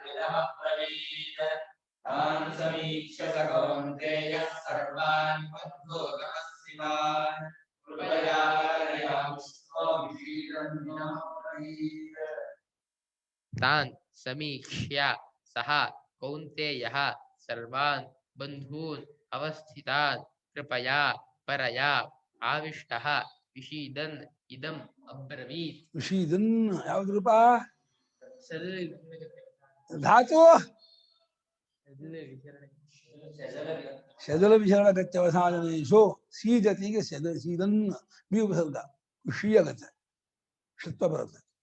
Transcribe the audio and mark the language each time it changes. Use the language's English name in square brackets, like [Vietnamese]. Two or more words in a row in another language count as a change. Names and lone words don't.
[Sanskrit] तान् समीक्ष्य सः कौन्तेयः सर्वान् बन्धून् अवस्थितान् कृपया परया आविष्टः विषीदन् इदम् अब्रवीत्. [Kannada] ವಿಷೀದನ್ ಯಾವ್ದು ರೂಪ? ಧಾತು [Sanskrit] ಶದಲ ವಿಶರಣ ಗತ್ಯವಸಾನೇಶು [Kannada] ಸೀದತಿಗೆ ಸೀದನ್ ವಿಸರ್ಗ ವಿಷೀಯ ಗತ ಷತ್ವ ಬರುತ್ತೆ.